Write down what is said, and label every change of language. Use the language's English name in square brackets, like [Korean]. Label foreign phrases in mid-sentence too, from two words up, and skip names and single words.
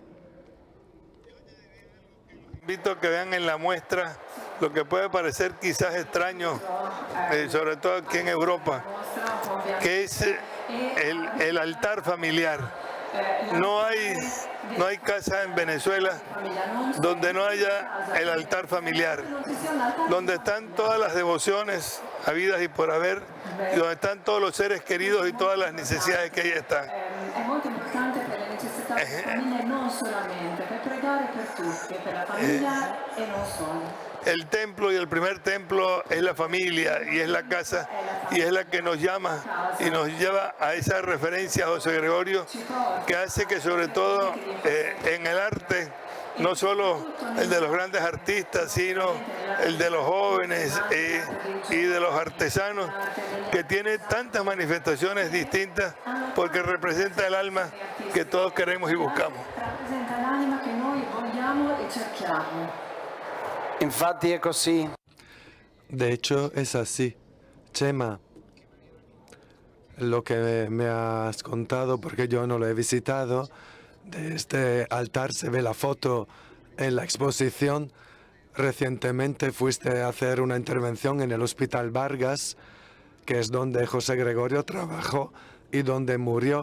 [Spanish] Invito a que vean en la muestra lo que puede parecer quizás extraño, sobre todo aquí en Europa, que es el altar familiar. no hay casa en Venezuela donde no haya el altar familiar, donde están todas las devociones habidas y por haber, y donde están todos los seres queridos y todas las necesidades que ahí están. [Italian] È molto importante per le necessità della famiglia, non solamente, per pregare per tutti, per la famiglia e non solo. [Spanish] El templo y el primer templo es la familia y es la casa y es la que nos llama y nos lleva a esa referencia a José Gregorio, que hace que sobre todo en el arte, no solo el de los grandes artistas, sino el de los jóvenes y de los artesanos, que tiene tantas manifestaciones distintas porque representa el alma que todos queremos y buscamos. [Italian] Rappresenta l'anima che noi vogliamo e cerchiamo. Infatti è così. [Spanish] De hecho, es así. Chema, lo que me has contado, porque yo no lo he visitado, de este altar se ve la foto en la exposición. Recientemente fuiste a hacer una intervención en el Hospital Vargas, que es donde José Gregorio trabajó y donde murió.